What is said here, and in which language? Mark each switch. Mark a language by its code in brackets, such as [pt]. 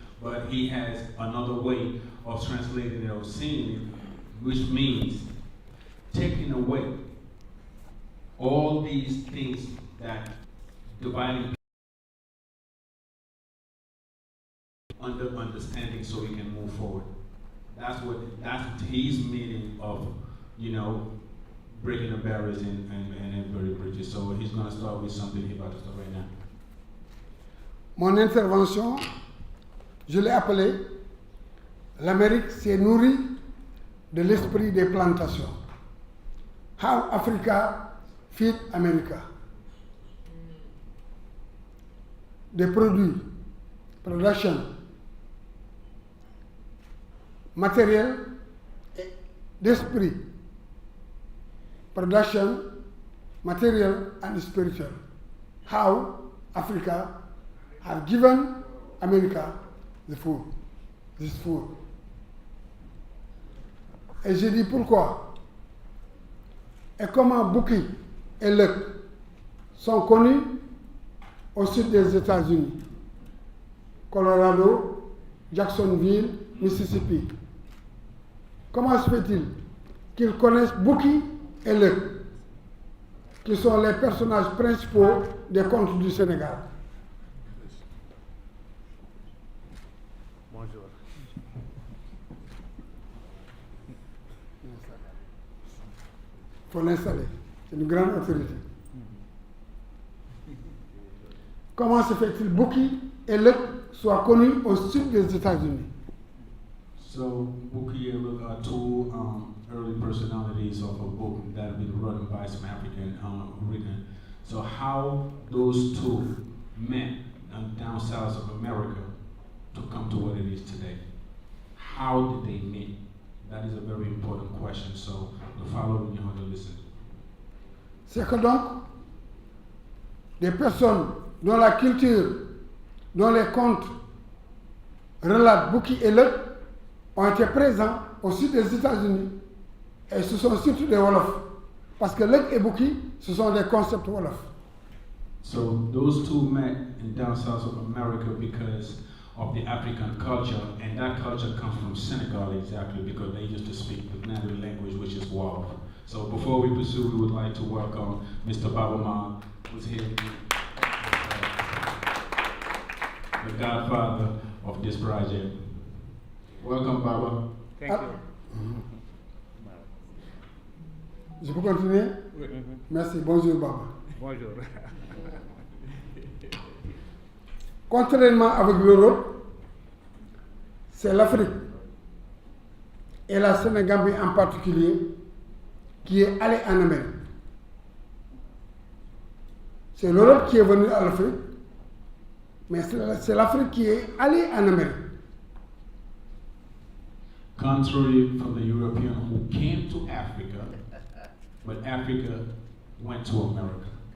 [en] But he has another way of translating it or seeing it, which means taking away all these things that dividing understanding so we can move forward. That's his meaning of, you know, breaking the barriers and building bridges. So he's going to start with something he's about to start right now. [fr] mon intervention, je l'ai appelée l'Amérique s'est nourrie de l'esprit des plantations. [en] How Africa feed America. [fr] Des produits, production, matériel, d'esprit, production, [en] material and spiritual. How Africa have given America the food, this food. [fr] Et je dis pourquoi. Et comment Bouki et Lek sont connus au sud des États-Unis. Colorado, Jacksonville, Mississippi. Comment se fait-il qu'ils connaissent Bouki et Lek, qui sont les personnages principaux des contes du Sénégal? Bonjour. Il faut l'installer. C'est une grande autorité. Comment se fait-il Bouki et Lek soient connus au sud des États-Unis? [en] So Bouki and Lek are two early personalities of a book that have been written by some African written. So how those two met down south of America to come to what it is today? How did they meet? That is a very important question. So the following you have to listen. [fr] C'est que donc, des personnes dont la culture, dont les contes relatent Bouki et Lek ont été présents au sud des États-Unis. Et ce sont surtout des Wolofs. Parce que Lek et Bouki, ce sont des concepts Wolofs. [en] So those two met in down south of America because of the African culture, and that culture comes from Senegal exactly because they used to speak the native language, which is Wolof. So before we pursue, we would like to welcome Mr. Baba, who's here, the godfather of this project. Welcome, Baba. Thank you. [fr] Je peux continuer? Oui. Merci. Bonjour, Baba. Bonjour. Contrairement avec l'Europe, c'est l'Afrique et la Sénégambie en particulier qui est allée en Amérique. C'est l'Europe qui est venue à l'Afrique, mais c'est l'Afrique qui est allée en Amérique. [en] Contrary from the European who came to Africa, but Africa went to America.